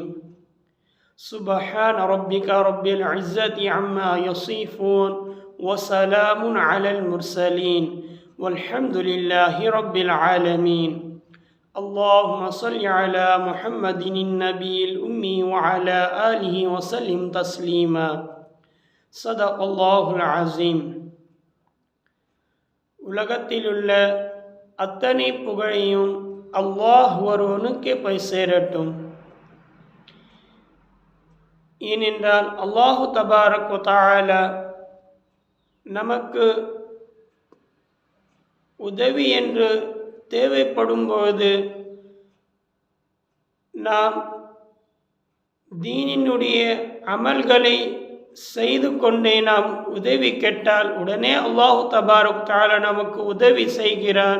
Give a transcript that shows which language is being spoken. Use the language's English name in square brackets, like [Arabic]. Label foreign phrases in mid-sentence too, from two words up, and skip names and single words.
[Arabic] سبحان ربك رب العزة عما يصفون وسلام على المرسلين والحمد لله رب العالمين. اللهم صل على محمد النبي الأمي وعلى آله وسلم تسليما. صدق الله العظيم. [Tamil] உலகத்திலுள்ள அத்தனை புகழையும் அல்லாஹ் ஒருவனுக்கே போய் சேரட்டும். ஏனென்றால் [Arabic] الله تبارك وتعالى [Tamil] நமக்கு உதவி என்று தேவைப்படும்போது நாம் தீனினுடைய அமல்களை செய்து கொண்டே நாம் உதவி கேட்டால் உடனே [Arabic] الله تبارك تعالى [Tamil] நமக்கு உதவி செய்கிறான்.